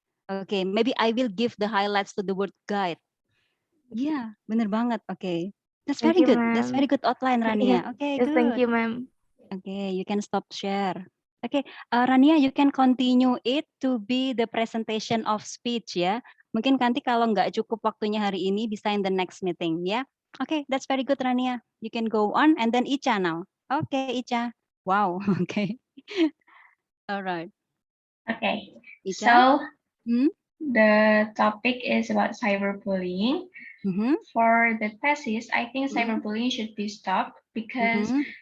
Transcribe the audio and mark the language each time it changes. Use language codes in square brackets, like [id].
[en] Okay, maybe I will give the highlights to the word guide. Yeah, [id] bener banget. [en] Okay. That's very good. That's very good outline, Rania. Okay, Yes, good. thank you, ma'am. Okay, you can stop share. Okay, Rania, you can continue it to be the presentation of speech ya. [id] Mungkin nanti kalau nggak cukup waktunya hari ini bisa [en] in the next meeting [id] ya. [en] Okay, that's very good, Rania. You can go on and then Icha now. Okay, Icha. Wow. Okay. All right. Okay. Icha? So the topic is about cyberbullying. For the thesis, I think cyberbullying should be stopped because